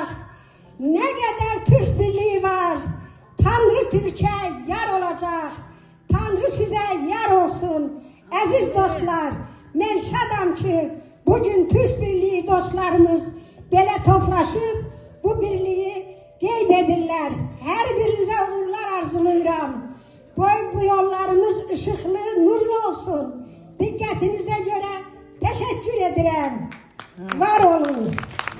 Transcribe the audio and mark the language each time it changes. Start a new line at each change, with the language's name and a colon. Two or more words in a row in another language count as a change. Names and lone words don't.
Turkish: Ne kadar Türk birliği var, Tanrı Türk'e yar olacak. Tanrı size yar olsun.
Azerbaijani: Aziz dostlar, ben şadam ki bugün Türk birliği dostlarımız böyle toplaşıp bu birliği qeyd edirlər. Hər birinizə uğurlar arzulayıram. Bu yollarımız ışıqlı, nurlu olsun. Diqqətinizə görə təşəkkür edirəm. Var olun.